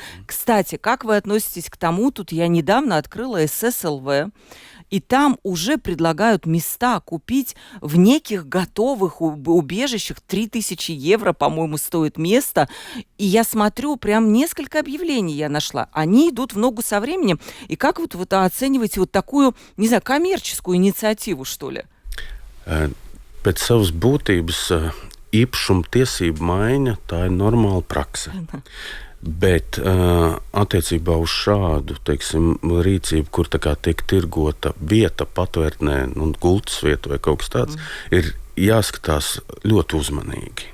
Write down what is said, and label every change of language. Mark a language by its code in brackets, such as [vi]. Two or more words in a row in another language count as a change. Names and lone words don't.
[ru] Кстати, как вы относитесь к тому, тут я недавно открыла ССЛВ, и там уже предлагают места купить в неких готовых убежищах. 3000 евро, по-моему, стоит место. И я смотрю, прям несколько объявлений я нашла. Они идут в ногу со временем. И как вы оцениваете такую, не знаю, коммерческую инициативу, что ли? [lv] Pēc savas būtības īpašuma tiesību maiņa, tā ir normāla prakse. Bet attiecībā uz šādu, rīcību, kur tiek tirgota vieta patvērtnē, gultas vieta vai kaut kas tāds, ir jāskatās ļoti uzmanīgi.